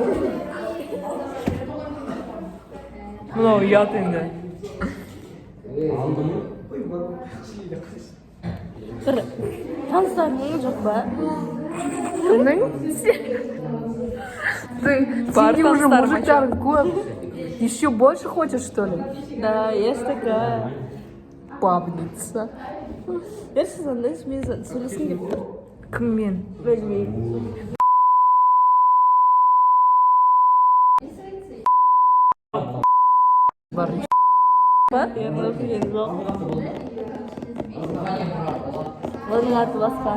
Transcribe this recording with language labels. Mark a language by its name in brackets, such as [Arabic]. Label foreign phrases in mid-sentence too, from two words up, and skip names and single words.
[Kazakh] Мынау ұят енді. Таныстарың жоқ па? Кімнің? [Russian] Ты уже [Kazakh] мужиктарың көп. [Russian] Еще больше хочешь, что ли? Да, есть такая. Бабница. [Kazakh] Я сондай сөйлескім келіп тұр. Кіммен? Білмеймін. Бар. Ба? Я білген жоқ. Оның аты басқа.